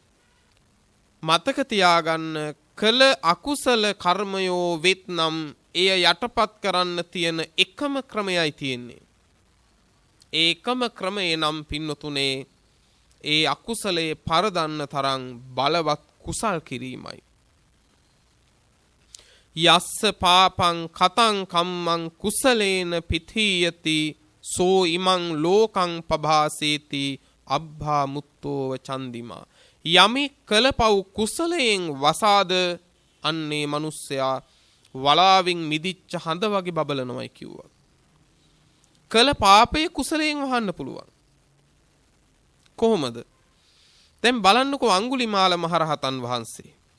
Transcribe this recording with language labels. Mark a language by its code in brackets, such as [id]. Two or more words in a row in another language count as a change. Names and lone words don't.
[si] මතක තියාගන්න, කළ අකුසල කර්මයෝ විත්නම් එය යටපත් කරන්න තියෙන එකම ක්‍රමයයි තියෙන්නේ. ඒකම ක්‍රමය නම් පින්නතුනේ ඒ අකුසලයේ පරදන්න තරම් බලවත් කුසල් කිරීමයි. [pi] යස්ස පාපං කතං කම්මං කුසලේන පිථීයති සෝ ඉමං ලෝකං පභාසේති අබ්භා මුත්තෝව චන්දිමා. [si] යමෙක් කළපව් කුසලයෙන් වසාද අන්නේ මිනිස්සයා වලාවෙන් මිදිච්ච හඳ වගේ බබලනවයි කිව්වා. කළ පාපයේ කුසලයෙන් වහන්න පුළුවන්. කොහොමද? දැන් බලන්නකෝ අඟුලිමාල මහරහතන් වහන්සේ.